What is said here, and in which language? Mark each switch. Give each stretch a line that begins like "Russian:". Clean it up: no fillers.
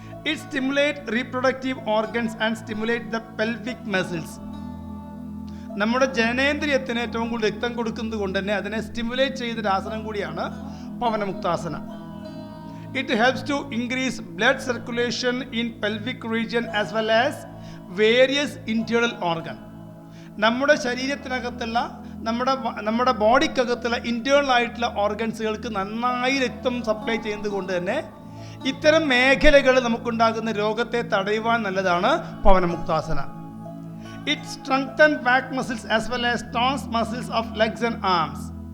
English: It stimulates reproductive organs and stimulates the pelvic muscles.
Malayalam: നമ്മുടെ ജനനേന്ദ്രിയത്തിന് ഏറ്റവും കൂടുതൽ രക്തം കൊടുക്കുന്നത് കൊണ്ട് തന്നെ അതിനെ സ്റ്റിമുലേറ്റ് ചെയ്തൊരു ആസനം കൂടിയാണ് Pavanamuktasana.
English: It helps to increase blood circulation in pelvic region as well as various internal organ.
Malayalam: നമ്മുടെ ശരീരത്തിനകത്തുള്ള നമ്മുടെ ബോഡിക്കകത്തുള്ള ഇന്റേണൽ ആയിട്ടുള്ള ഓർഗൻസുകൾക്ക് നന്നായി രക്തം സപ്ലൈ ചെയ്യുന്നത് കൊണ്ട് തന്നെ ഇത്തരം മേഖലകൾ നമുക്കുണ്ടാകുന്ന രോഗത്തെ തടയുവാൻ നല്ലതാണ് Pavanamuktasana.
English: It strengthen back muscles as well as tones muscles of legs and arms.